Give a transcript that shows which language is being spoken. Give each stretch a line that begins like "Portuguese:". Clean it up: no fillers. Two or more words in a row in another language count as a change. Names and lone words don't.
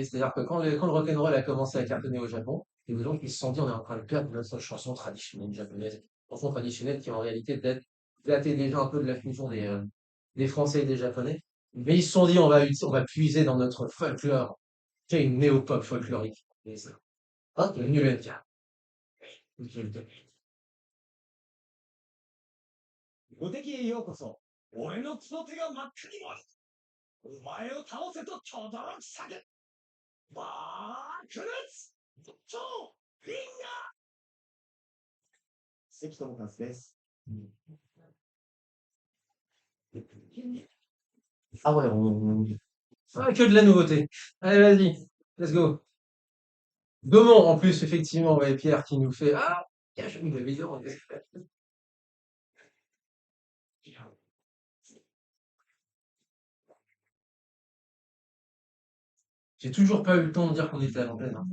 French: C'est-à-dire que quand le rock'n'roll a commencé à cartonner au Japon, il y a des gens qui se sont dit on est en train de perdre notre chanson traditionnelle japonaise. Chanson traditionnelle qui en réalité datait déjà un peu de la fusion des Français et des Japonais. Mais ils se sont dit on va puiser dans notre folklore. C'est une néo-pop folklorique. Et c'est Ok. devenu le NK.
Japanese: 無敵へようこそ。俺のつの手が真っ赤に燃える。お前を倒せと轟き叫ぶ。爆裂超フィンガー関智和です。
French: Ah ouais, Ah, que de la nouveauté. Allez, vas-y.
English: Let's go.
French: Gaumont, en plus, effectivement, ouais, Pierre qui nous fait ah, cache une vidéo. J'ai toujours pas eu le temps de dire qu'on était à l'antenne, hein.